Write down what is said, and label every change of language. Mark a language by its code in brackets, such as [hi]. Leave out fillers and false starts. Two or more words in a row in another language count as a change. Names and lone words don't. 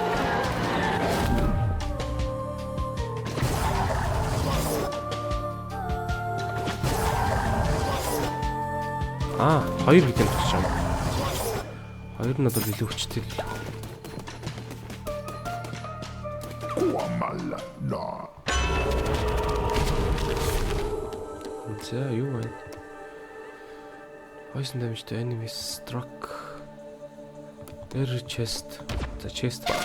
[mn] Хоёр гэдэг нь болчих юм. Хоёр нь бол илүү хүчтэй. За юу вэ? [en] Poison damage to enemies struck. Air chest. [mn] За chest.